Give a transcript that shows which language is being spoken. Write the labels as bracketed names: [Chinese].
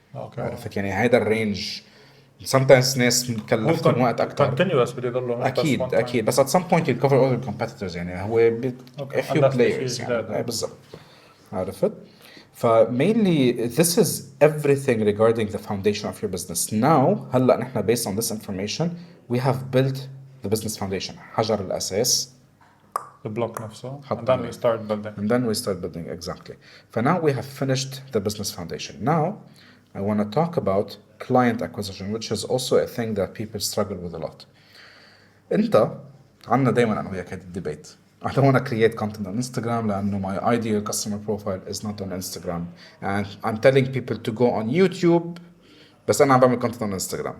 [Arabic] اوكي. عرفت يعني هيدا الرينج [English] sometimes [Arabic] ناس مكلفتهم وقت اكثر. [English] continuous [Arabic] بده يضلوا اكيد بس [English] at some point you cover all the competitors [Arabic] يعني هو [English] a few players [Arabic] يعني بالضبط. عرفت؟ [English] mainly this is everything regarding the foundation of your business. Now [Arabic] هلا نحن [English] based on this information we have built the business foundation. [Arabic] حجر الأساس. البلوك نفسه. [English] And then we start building. And then we start building exactly. For now we have finished the business foundation. Now I want to talk about client acquisition, which is also a thing that people struggle with a lot. [Arabic] انت عنا دايما انا وياك هذا الديبيت. [English] I don't want to create content on Instagram [Arabic] لأنه [English] my ideal customer profile is not on Instagram and I'm telling people to go on YouTube [Arabic] بس أنا عم بعمل [English] content on Instagram.